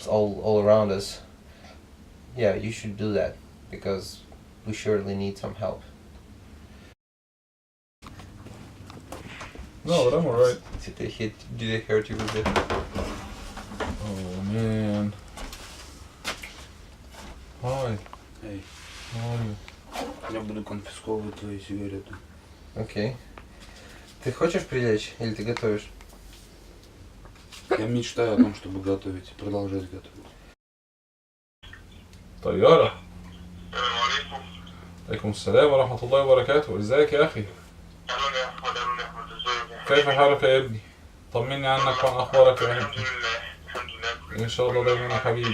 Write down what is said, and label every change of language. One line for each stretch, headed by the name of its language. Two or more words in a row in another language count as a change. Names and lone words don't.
English: all around us, yeah, you should do that, because we surely need some help. No, but I'm alright. Did they hurt you with it? Oh man. Hi.
Russian: Эй,
English: How are you?
Russian: я буду конфисковывать твои сигареты. Окей. Ты хочешь прилечь или ты готовишь? Я мечтаю о том, чтобы готовить, продолжать готовить.
Arabic: طيارة. السلام عليكم. عليكم السلام ورحمة الله وبركاته. ازيك يا أخي؟ أهلا يا أحمد، أهلا يا أحمد، إزيك يا كيف حبيبي؟ حالك يا ابني؟ طمني عنك وعن أخبارك يا الحمد ابني. لله، الحمد لله. إن شاء الله دايما يا حبيبي.